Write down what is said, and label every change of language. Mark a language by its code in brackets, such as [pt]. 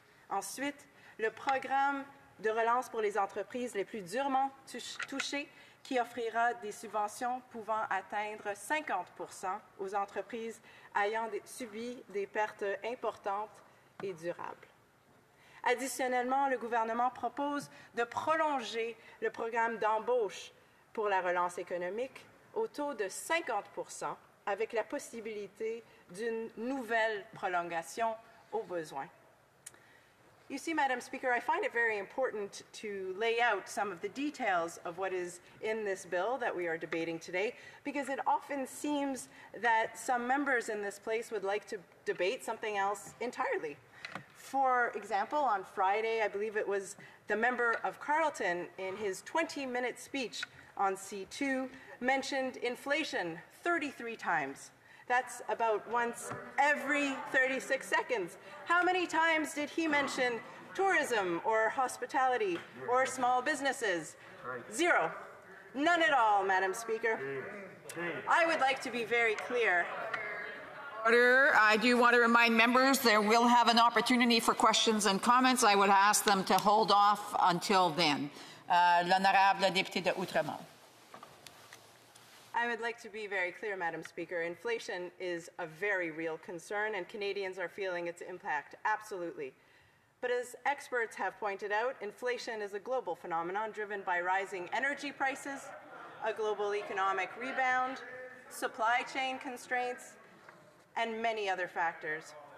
[fr] Ensuite, le programme de relance pour les entreprises les plus durement touchées, qui offrira des subventions pouvant atteindre 50 % aux entreprises ayant subi des pertes importantes et durables. Additionnellement, le gouvernement propose de prolonger le programme d'embauche pour la relance économique au taux de 50 % avec la possibilité d'une nouvelle prolongation au besoin. [en] You see, Madam Speaker, I find it very important to lay out some of the details of what is in this bill that we are debating today, because it often seems that some members in this place would like to debate something else entirely. For example, on Friday, I believe it was the member of Carleton in his 20-minute speech on C2 mentioned inflation 33 times. That's about once every 36 seconds. How many times did he mention tourism or hospitality or small businesses? Zero. None at all, Madam Speaker. I would like to be very clear. Order. I do want to remind members they will have an opportunity for questions and comments. I would ask them to hold off until then. [fr] L'honorable député de Outremont. [en] I would like to be very clear, Madam Speaker. Inflation is a very real concern, and Canadians are feeling its impact, absolutely. But as experts have pointed out, inflation is a global phenomenon driven by rising energy prices, a global economic rebound, supply chain constraints, and many other factors.